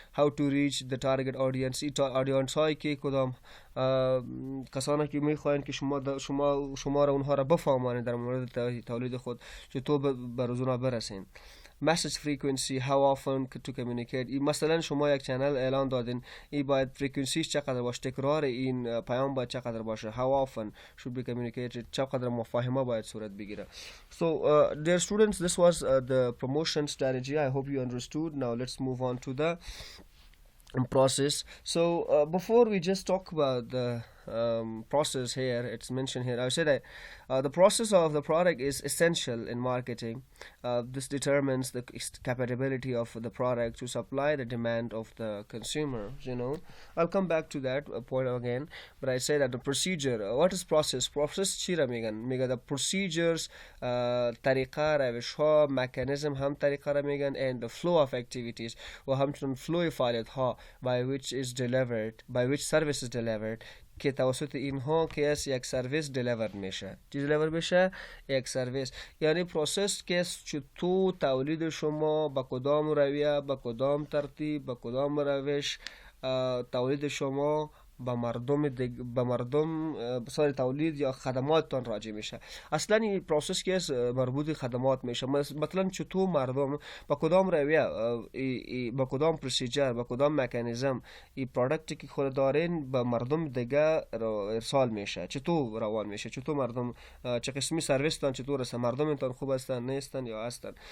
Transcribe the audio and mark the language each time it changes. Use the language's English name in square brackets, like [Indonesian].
[English] how to reach the target audience، [Persian] ای audience هایی که کدام کسانی که میخواین که شما را اونها را بفهمانید در مورد تولید خود چطور به روزونا برسین. [English] message frequency، how often to communicate، [Persian] مثلا شما یک چنل اعلان دادین ای باید فرکانسیش چقدر باشه، تکرار این پیام باید چقدر باشه، [English] how often should be communicated، [Persian] چقدر مفاهمه باید صورت بگیره. [English] So dear students, this was the promotion strategy. I hope you understood. Now let's move on to the process. So before we just talk about the process here, it's mentioned here, I would say that the process of the product is essential in marketing. This determines the capability of the product to supply the demand of the consumer. I'll come back to that point again, but I say that the procedure, what is process [Persian] چیره میگن [English] the procedures [Persian] طریقه روش ها [English] mechanism [Persian] هم طریقه را میگن [English] and the flow of activities [Persian] و همچنین [English] flow [Persian] فعالیت ها [English] by which service is delivered [Persian] که توسط اینها که از یک سرویس دلیور میشه. چی دلیور میشه؟ یک سرویس. یعنی پروسس که چطور تولید شما با کدام رویه، با کدام ترتیب، با کدام روش تولید شما با مردم تولید یا خدماتتان راجع میشه. اصلا این پروسس که مربوط خدمات میشه. مثلا چطور مردم با کدام رویه، با کدام پروسیجر، با کدام مکانیزم این پروداکتی که خود دارین به مردم دیگه ارسال میشه، چطور روان میشه، چطور مردم چه قسمی سرویس تان چطور است، مردمتان خوب هستن نیستن یا هستن.